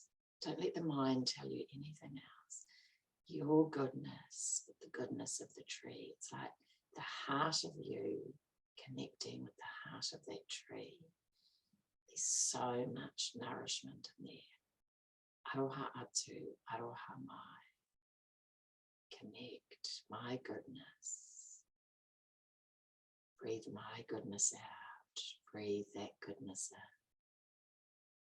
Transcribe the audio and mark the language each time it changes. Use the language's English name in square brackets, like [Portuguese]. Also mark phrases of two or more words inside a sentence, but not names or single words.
[English] Don't let the mind tell you anything else. Your goodness with the goodness of the tree. It's like the heart of you connecting with the heart of that tree. There's so much nourishment in there. [Māori] Aroha atu, aroha mai. [English] Connect my goodness. Breathe my goodness out. Breathe that goodness in.